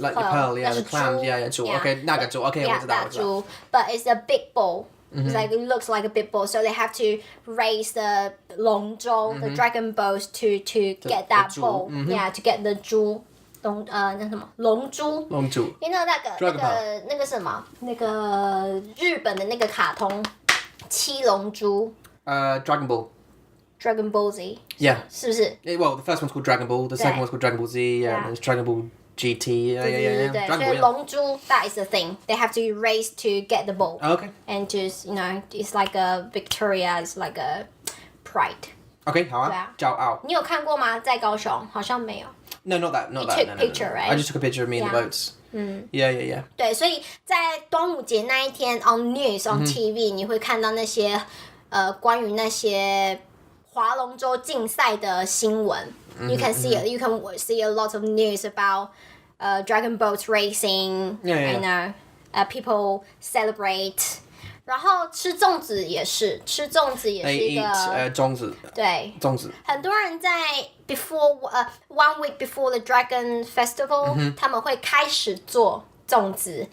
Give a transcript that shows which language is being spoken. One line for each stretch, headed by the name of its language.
English: Like the pearl, yeah, the clams, yeah, 猪. Okay,
Chinese: 那个猪.
English: Okay,
Chinese: 我知道。
English: 猪 But it's a big bowl. It's like it looks like a big bowl, so they have to raise the 龙舟 the dragon boats to get that bowl. Yeah, to get the
Chinese: 珠那什么龙珠。因为那个什么那个日本的那个卡通七龙珠。
English: Dragon Ball. Dragon Ball Z. Yeah.
Chinese: 是不是？
English: Well, the first one's called Dragon Ball. The second one's called Dragon Ball Z. Yeah. And there's Dragon Ball GT. Yeah.
Chinese: 对，所以龙珠
English: that is the thing. They have to race to get the ball. Okay. And just it's like a Victoria, it's like a pride.
Chinese: Okay, 好啊。骄傲。你有看过吗？在高雄好像没有。
English: No, not that. You took a picture, right? I just took a picture of me in the boats. Yeah.
Chinese: 对，所以在端午节那一天
English: on news on TV
Chinese: 你会看到那些关于那些划龙舟竞赛的新闻。
English: You can see a lot of news about dragon boat racing. You know, people celebrate.
Chinese: 然后吃粽子也是一个粽子。对，粽子。很多人在
English: before one week before the dragon festival，
Chinese: 他们会开始做粽子